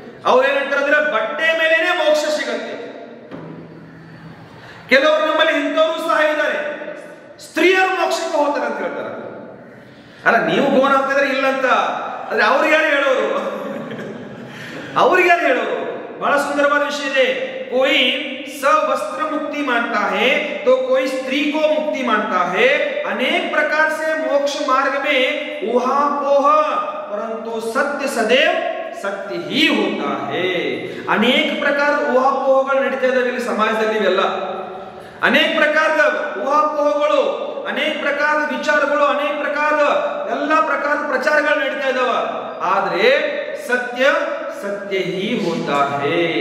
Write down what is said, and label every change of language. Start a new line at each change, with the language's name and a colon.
Kannada: ಅವ್ರು ಏನಂತಾರೆ, ಬಟ್ಟೆ ಮೇಲೇನೆ ಮೋಕ್ಷ ಸಿಗತ್ತೆ. ಕೆಲವರು ನಮ್ಮಲ್ಲಿ ಇಂಥವರು ಸಹ ಇದ್ದಾರೆ, ಸ್ತ್ರೀಯರು ಮೋಕ್ಷಕ್ಕೆ ಹೋಗ್ತಾರೆ ಅಂತ ಹೇಳ್ತಾರೆ. ಅಲ್ಲ, ನೀವು ಗೋನ್ ಹಾಕ್ತಿದ್ರೆ ಇಲ್ಲ ಅಂತ, ಆದ್ರೆ ಅವ್ರಿಗೆ ಯಾರು ಹೇಳೋರು? ಅವ್ರಿಗೆ ಯಾರು ಹೇಳೋರು? ಬಹಳ ಸುಂದರವಾದ ವಿಷಯ ಇದೆ.
Hindi: कोई सवस्त्र मुक्ति मानता है तो कोई स्त्री को मुक्ति मानता है. अनेक प्रकार से मोक्ष मार्ग में ऊहापोह, परंतु सत्य सदैव सत्य ही होता है.
Kannada: अनेक प्रकाರದ ಊಹಾಪೋಹಗಳು ನಡೀತಾ ಇದಾವೆ ಇಲ್ಲಿ ಸಮಾಜದಲ್ಲಿ. ಇವೆಲ್ಲ ಅನೇಕ ಪ್ರಕಾರದ ಊಹಾಪೋಹಗಳು, ಅನೇಕ ಪ್ರಕಾರದ ವಿಚಾರಗಳು, ಅನೇಕ ಪ್ರಕಾರದ ಎಲ್ಲ ಪ್ರಕಾರದ ಪ್ರಚಾರಗಳು ನಡೀತಾ ಇದಾವ. ಆದ್ರೆ
Hindi: ಸತ್ಯ ಸತ್ಯ ಹಿ ಹೋತಾ ಹೇ.